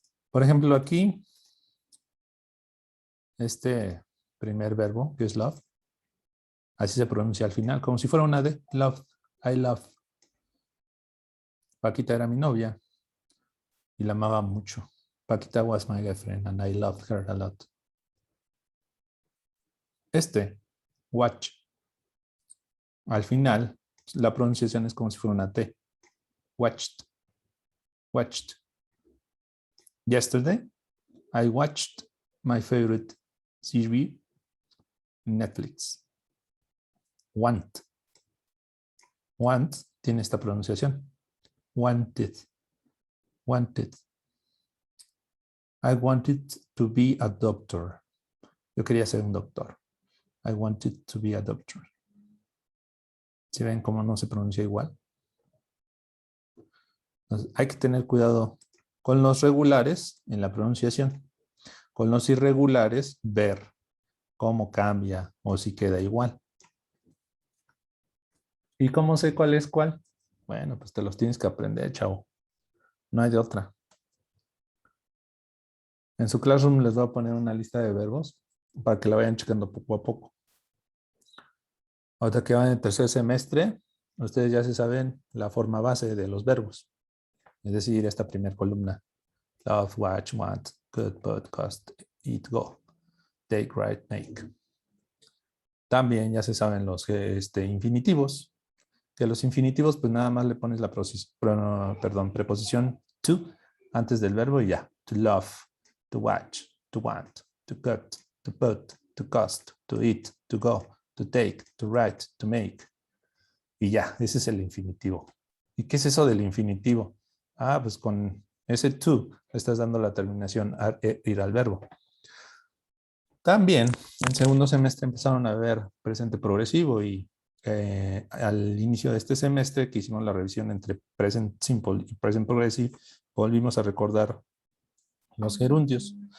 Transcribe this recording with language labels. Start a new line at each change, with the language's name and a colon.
Spanish: Por ejemplo, aquí, este primer verbo, que es love, así se pronuncia al final, como si fuera una D.
English: Love, I love.
Spanish: Paquita era mi novia y la amaba mucho.
English: Paquita was my girlfriend and I loved her a lot.
Spanish: Este, watch, al final, la pronunciación es como si fuera una T.
English: Watched, watched. Yesterday, I watched my favorite series in Netflix. Want.
Spanish: Want tiene esta pronunciación.
English: Wanted. Wanted. I wanted to be a doctor.
Spanish: Yo quería ser un doctor.
English: I wanted to be a doctor.
Spanish: ¿Sí ven cómo no se pronuncia igual? Entonces, hay que tener cuidado con los regulares en la pronunciación. Con los irregulares, ver cómo cambia o si queda igual. ¿Y cómo sé cuál es cuál? Bueno, pues te los tienes que aprender, chavo. No hay de otra. En su Classroom les voy a poner una lista de verbos para que la vayan checando poco a poco. Ahorita que van en el tercer semestre, ustedes ya se saben la forma base de los verbos. Es decir, esta primera columna.
English: Love, watch, want, could, put, cost, eat, go. Take, write, make.
Spanish: También ya se saben los infinitivos. Que los infinitivos, pues nada más le pones la preposición to antes del verbo y ya.
English: To love, to watch, to want, to cut, to put, to cost, to eat, to go, to take, to write, to make.
Spanish: Y ya, ese es el infinitivo. ¿Y qué es eso del infinitivo? Ah, pues con ese to le estás dando la terminación a ir al verbo. También en segundo semestre empezaron a ver presente progresivo y al inicio de este semestre que hicimos la revisión entre present simple y present progressive, volvimos a recordar los gerundios.